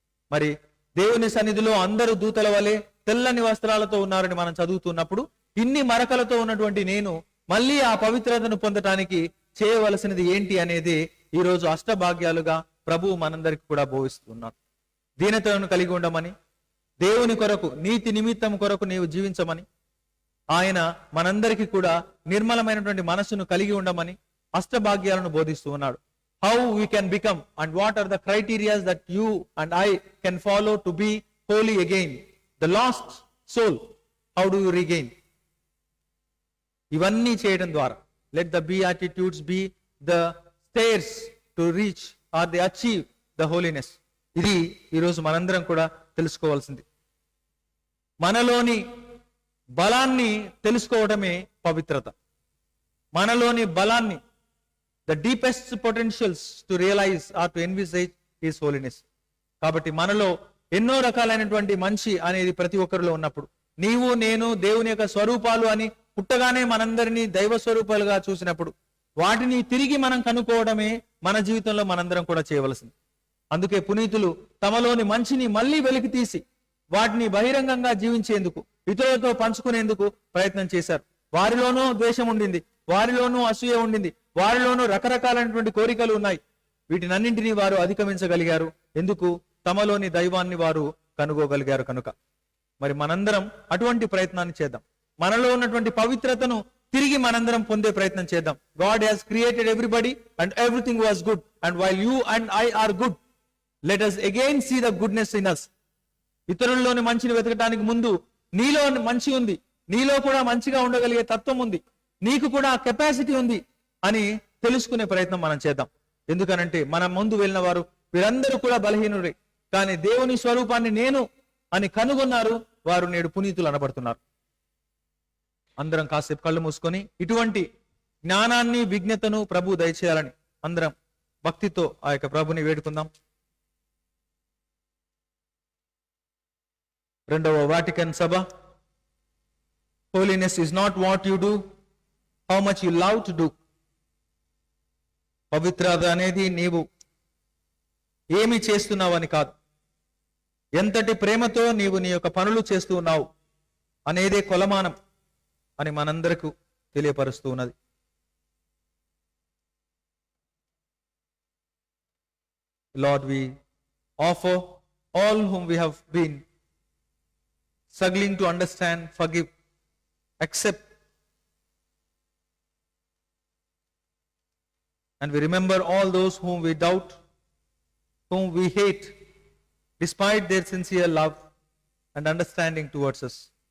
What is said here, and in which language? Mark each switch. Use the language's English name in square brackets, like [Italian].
[Telugu] మరి దేవుని సన్నిధిలో అందరూ దూతల వలె తెల్లని వస్త్రాలతో ఉన్నారని మనం చదువుతున్నప్పుడు, ఇన్ని మరకలతో ఉన్నటువంటి నేను మళ్ళీ ఆ పవిత్రతను పొందటానికి చేయవలసినది ఏంటి అనేది ఈరోజు అష్టభాగ్యాలుగా ప్రభువు మనందరికి కూడా బోధిస్తున్నాడు. దీనతను కలిగి ఉండమని, దేవుని కొరకు, నీతి నిమిత్తం కొరకు నీవు జీవించమని, ఆయన మనందరికీ కూడా నిర్మలమైనటువంటి మనస్సును కలిగి ఉండమని అష్టభాగ్యాలను బోధిస్తూ ఉన్నాడు. [English] How we can become and what are the criteria that you and I can follow to be holy again? The lost soul, how do you regain? [Telugu] ఇవన్నీ చేయడం ద్వారా [English] let the beatitudes be the stairs to reach or they achieve the holiness. [Telugu] ఇది ఈరోజు మనందరం కూడా తెలుసుకోవాల్సింది. మనలోని బలాన్ని తెలుసుకోవడమే పవిత్రత. మనలోని బలాన్ని, [English] the deepest potentials to realize or to envisage is holiness. [Telugu] కాబట్టి మనలో ఎన్నో రకాలైనటువంటి మంచి అనేది ప్రతి ఒక్కరిలో ఉన్నప్పుడు, నీవు నేను దేవుని యొక్క స్వరూపాలు అని పుట్టగానే మనందరినీ దైవ స్వరూపాలుగా చూసినప్పుడు వాటిని తిరిగి మనం కనుక్కోవడమే మన జీవితంలో మనందరం కూడా చేయవలసింది. అందుకే పునీతులు తమలోని మంచిని మళ్ళీ వెలికి తీసి వాటిని బహిరంగంగా జీవించేందుకు, ఇతరులతో పంచుకునేందుకు ప్రయత్నం చేశారు. వారిలోనూ ద్వేషం ఉండింది, వారిలోనూ అసూయ ఉండింది, వారిలోనూ రకరకాలైనటువంటి కోరికలు ఉన్నాయి. వీటినన్నింటినీ వారు అధిగమించగలిగారు. ఎందుకు? తమలోని దైవాన్ని వారు కనుగోగలిగారు కనుక. మరి మనందరం అటువంటి ప్రయత్నాన్ని చేద్దాం. మనలో ఉన్నటువంటి పవిత్రతను తిరిగి మనందరం పొందే ప్రయత్నం చేద్దాం. [English] God has created everybody and everything was good, and while you and I are good, let us again see the goodness in us. [Telugu] ఇతరుల్లోని మంచిని వెతకడానికి ముందు నీలో మంచి ఉంది, నీలో కూడా మంచిగా ఉండగలిగే తత్వం ఉంది, నీకు కూడా కెపాసిటీ ఉంది అని తెలుసుకునే ప్రయత్నం మనం చేద్దాం. ఎందుకనంటే మన ముందు వెళ్ళిన వారు వీరందరూ కూడా బలహీనుడే, కానీ దేవుని స్వరూపాన్ని నేను అని కనుగొన్నారు. వారు నేడు పునీతులు అనబడుతున్నారు. అందరం కాసేపు కళ్ళు మూసుకొని ఇటువంటి జ్ఞానాన్ని, విజ్ఞతను ప్రభు దయచేయాలని అందరం భక్తితో ఆ యొక్క ప్రభుని వేడుకుందాం. రెండవ Vatican Sabha. [English] Holiness is not what you do, how much you love to do. [Telugu] పవిత్రత అనేది నీవు ఏమి చేస్తున్నావు అని కాదు, ఎంతటి ప్రేమతో నీవు నీ యొక్క పనులు చేస్తూ ఉన్నావు అనేదే కొలమానం అని మనందరకు తెలియపరుస్తూ ఉన్నది. [English] Lord, we offer all whom we have been struggling to understand, forgive, accept And we remember all those whom we doubt, whom we hate, despite their sincere love and understanding towards us.